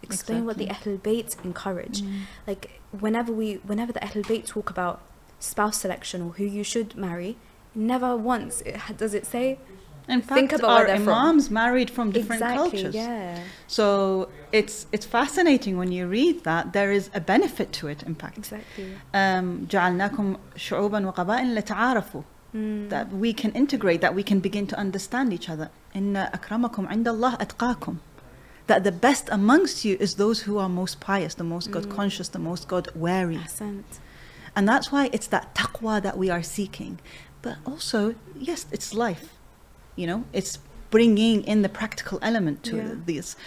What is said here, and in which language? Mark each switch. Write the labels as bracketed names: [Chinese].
[English] Explain what the Ahlul Bayt encourage. Like, whenever the Ahlul Bayt talk about spouse selection or who you should marry, never once does it say, in fact, think about our where they're imams married from different cultures. Yeah. So it's fascinating when you read that. There is a benefit to it, in fact. Exactly. [Arabic] جعلناكم شعوبا وقبائل لتعارفوا. [English] That we can integrate, that we can begin to understand each other. [Arabic] إن أكرمكم عند الله أتقاكم. [English] That the best amongst you is those who are most pious, the most God conscious, the most God wary. And that's why it's that taqwa that we are seeking. But also, yes, it's life. It's bringing in the practical element to this.